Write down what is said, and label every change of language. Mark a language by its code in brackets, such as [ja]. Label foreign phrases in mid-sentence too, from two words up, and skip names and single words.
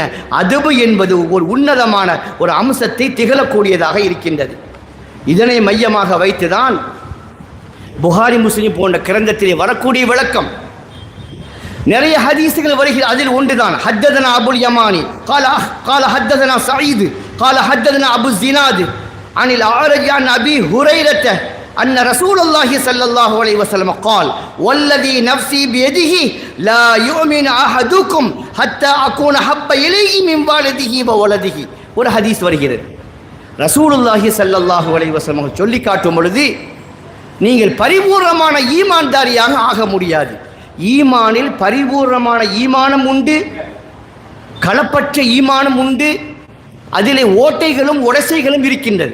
[ta] அதபு என்பது ஒரு உன்னதமான ஒரு அம்சத்தை திகழக்கூடியதாக இருக்கின்றது. இதனை மையமாக வைத்துதான் புகாரி முஸ்லிம் போன்ற கிரந்தத்திலே வரக்கூடிய விளக்கம். நிறைய ஹதீஸ்கள் வருகிறது, அதில் ஒன்றுதான் [ar] حدثنا أبو اليمان قال حدثنا سعيد قال حدثنا ابو الزناد عن الأعرج عن ابي هريره ان رسول الله صلى الله عليه وسلم قال والذي نفسي بيده لا يؤمن احدكم حتى اكون حب اليه من والده وولده. [ta] ஒரு ஹதீஸ் வருகிறது. [ar] رسول الله صلى الله عليه وسلم [ta] சொல்லி காட்டும் பொழுது நீங்கள் பரிபூர்ணமான ஈமான்தாரியாக ஆக முடியாது. ஈமானில் பரிபூர்ணமான ஈமானம் உண்டு, களப்பற்ற ஈமானம் உண்டு, அதிலே ஓட்டைகளும் உடைசைகளும் இருக்கின்றது.